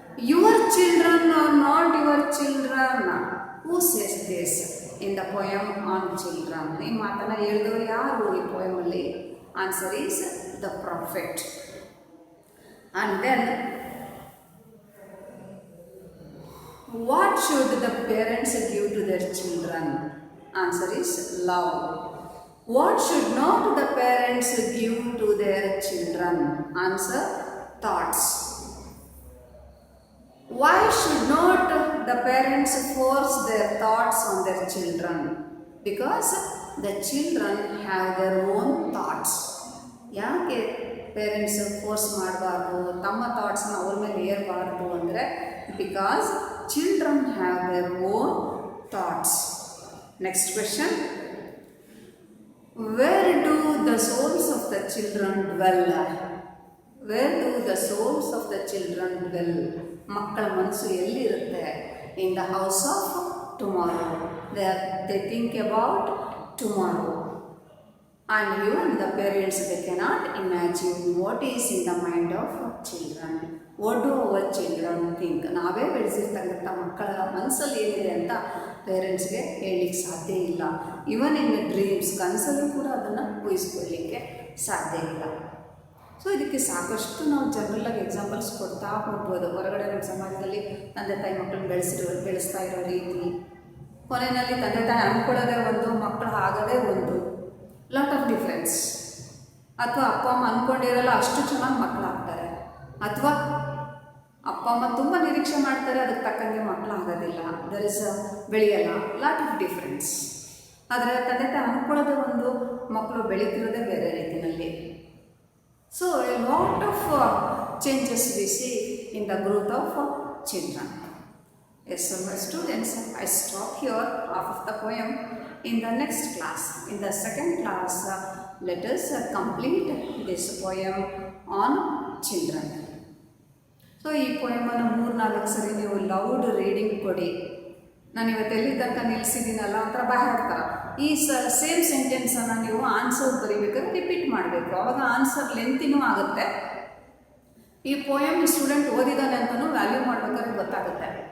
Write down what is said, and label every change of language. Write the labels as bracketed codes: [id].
[en] Your children are not your children. Who says this in the poem on children? [kn] ಈ ಮಾತನ್ನು ಹೇಳಿದವರು ಯಾರು ಈ ಪೊಯಮಲ್ಲಿ? [en] Answer is the prophet. And then what should the parents give to their children? Answer is love. What should not the parents give to their children? Answer, thoughts. Why should not the parents force their thoughts on their children? Because the children have their own thoughts. [kn] ಯಾಕೆ parents force ಮಾಡಬಾರ್ದು, ತಮ್ಮ ಥಾಟ್ಸ್ನ ಅವ್ರ ಮೇಲೆ ಏರಬಾರ್ದು ಅಂದರೆ, [en] Because children have their own thoughts. Next question, Where do the souls of the children dwell? Where do the souls of the children dwell? [kn] ಮಕ್ಕಳ ಮನಸ್ಸು ಎಲ್ಲಿರುತ್ತೆ? [en] In the house of tomorrow. They think about tomorrow. And even the parents, they cannot imagine what is in the mind of children. What do our children think? [kn] ನಾವೇ ಬೆಳೆಸಿರ್ತಕ್ಕಂಥ ಮಕ್ಕಳ ಮನಸ್ಸಲ್ಲಿ ಏನಿದೆ ಅಂತ ಪೇರೆಂಟ್ಸ್ಗೆ ಹೇಳಲಿಕ್ಕೆ ಸಾಧ್ಯ ಇಲ್ಲ. [en] even in dreams, [kn] ಕನಸಲ್ಲೂ ಕೂಡ ಅದನ್ನು ಊಹಿಸ್ಕೊಳ್ಳಿಕ್ಕೆ ಸಾಧ್ಯ ಇಲ್ಲ. ಸೊ ಇದಕ್ಕೆ ಸಾಕಷ್ಟು ನಾವು ಜನರಲ್ಲಾಗಿ ಎಕ್ಸಾಂಪಲ್ಸ್ ಕೊಡ್ತಾ ಹೋಗ್ಬೋದು. ಹೊರಗಡೆ ನಮ್ಮ ಸಮಾಜದಲ್ಲಿ ತಂದೆ ತಾಯಿ ಮಕ್ಕಳನ್ನ ಬೆಳೆಸ್ತಾ ಇರೋ ರೀತಿ, ಕೊನೆಯಲ್ಲಿ ತಂದೆ ತಾಯಿ ಅಂದ್ಕೊಳ್ಳೋದೇ ಒಂದು, ಮಕ್ಕಳು ಆಗೋದೇ ಒಂದು, [en] Lot of difference. [kn] ಅಥವಾ ಅಪ್ಪ ಅಮ್ಮ ಅಂದ್ಕೊಂಡಿರಲ್ಲ, ಅಷ್ಟು ಚೆನ್ನಾಗಿ ಮಕ್ಕಳಾಗ್ತಾರೆ. ಅಥವಾ ಅಪ್ಪ ಅಮ್ಮ ತುಂಬ ನಿರೀಕ್ಷೆ ಮಾಡ್ತಾರೆ, ಅದಕ್ಕೆ ತಕ್ಕಂಗೆ ಮಕ್ಕಳು ಆಗೋದಿಲ್ಲ, there is ಬೆಳೆಯಲ್ಲ, [en] Lot of difference. [kn] ಆದರೆ ತಂದೆ ತಾಯಿ ಅಂದ್ಕೊಳ್ಳೋದೇ ಒಂದು, ಮಕ್ಕಳು ಬೆಳೀತಿರೋದೇ ಬೇರೆ ರೀತಿಯಲ್ಲಿ. [en] So a lot of changes we see in the growth of children. Yes, so my students, I stop here half of the poem. In the next class, in the second class, let us complete this poem on children. [kn] So ಈ ಪೊಯಮನ್ನು 3-4 ಸರಿ ನೀವು loud reading ಕೊಡಿ. ನಾನು ಇವತ್ತು ಎಲ್ಲಿ ತನಕ ನಿಲ್ಲಿಸಿದ್ದೀನಲ್ಲ ಒಂಥರ ಬಾಯಾಡ್ತಾರೆ. ಈ ಸೇಮ್ ಸೆಂಟೆನ್ಸನ್ನು ನೀವು ಆನ್ಸರ್ ಬರೀಬೇಕಾದ್ರೆ ರಿಪೀಟ್ ಮಾಡಬೇಕು, ಆವಾಗ ಆನ್ಸರ್ ಲೆಂತಿನೂ ಆಗುತ್ತೆ. ಈ ಪೊಯಮ್ ಈ ಸ್ಟೂಡೆಂಟ್ ಓದಿದ್ದಾನೆ ಅಂತಲೂ ವ್ಯಾಲ್ಯೂ ಮಾಡಬೇಕಾದ್ರೆ ಗೊತ್ತಾಗುತ್ತೆ.